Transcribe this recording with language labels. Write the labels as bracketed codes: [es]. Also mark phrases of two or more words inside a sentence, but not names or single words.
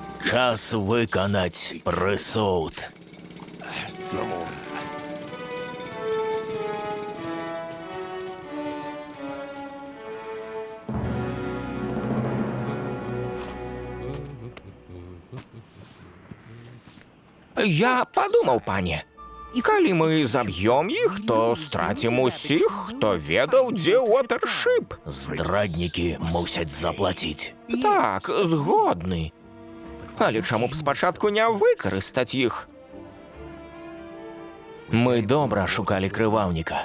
[uk] Час виконать присуд. Я подумав, пані. [be] Калі мы заб'ем іх, то страцім усіх, хто ведаў, дзе Уотершип. Здраднікі мусять заплаціць. Так, згодны. Але чаму б спачатку не выкарыстаць іх? Мы добра шукалі крываўніка.